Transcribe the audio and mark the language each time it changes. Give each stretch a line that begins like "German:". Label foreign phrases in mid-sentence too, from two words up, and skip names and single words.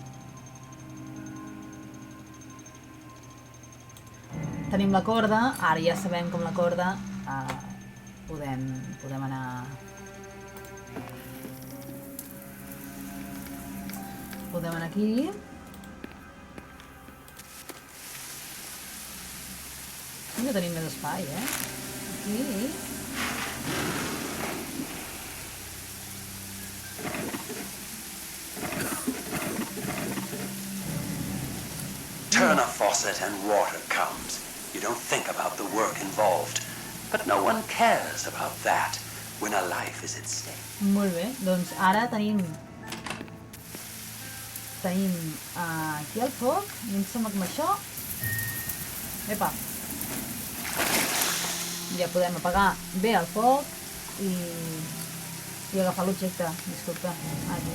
Catalan: Tenim la corda, ara ja sabem com la corda podem anar... Podem anar aquí. I no tenim més espai, Aquí.
English: Turn a faucet and water comes. You don't think about the work involved. But no one cares about that. when a life is at stake.
Catalan: Molt bé, doncs ara tenim aquí el foc i em sembla que amb això epa ja podem apagar bé el foc i agafar l'objecte, disculpa, aquí.